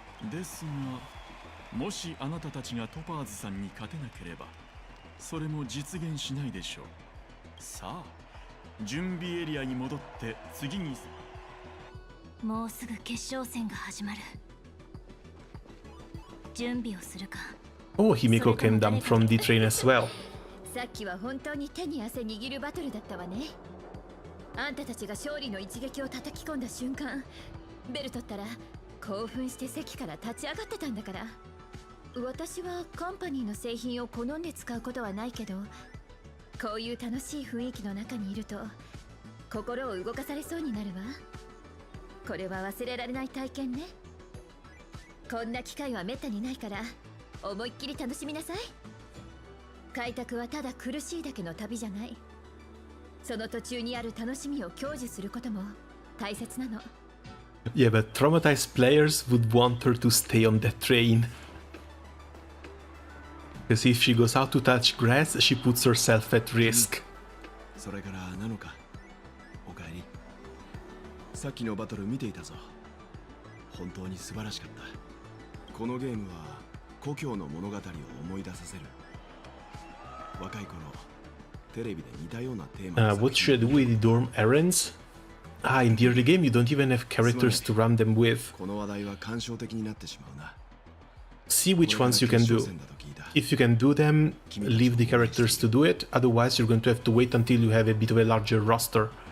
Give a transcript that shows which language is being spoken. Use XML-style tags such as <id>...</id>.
<ja>ですがもしあなたたちがトパーズさんに勝てなければそれも実現しないでしょう。さあ準備エリアに戻って次に。もうすぐ決勝戦が始まる。準備をするか。</ja> <en>Oh, Himiko came down from the train as well.</en> <ja>さっきは本当に手に汗握るバトルだったわね。あんたたちが勝利の一撃を叩き込んだ瞬間、ベル取ったら興奮して席から立ち上がってたんだから。私はカンパニーの製品を好んで使うことはないけど、こういう楽しい雰囲気の中にいると心を動かされそうになるわ。これは忘れられない体験ね。こんな機会はめったにないから思いっきり楽しみなさい。開拓はただ苦しいだけの旅じゃない。その途中にある楽しみを享受することも大切なの。</ja> <en>Yeah, but traumatized players would want her to stay on that train. Because if she goes out to touch grass, she puts herself at risk.</en> <ja>それからなのか。おかえり。さっきのバトル見ていたぞ。本当に素晴らしかった。このゲームは故郷の物語を思い出させる。若い頃テレビで似たようなテーマの</ja> <en>What should I do with the dorm errands? Ah, in the early game you don't even have characters to run them with.</en> <ja>この話題は感傷的になってしまうな。</ja> <en>See which ones you can do. If you can do them, leave the characters to do it, otherwise you're going to have to wait until you have a bit of a larger roster.</en>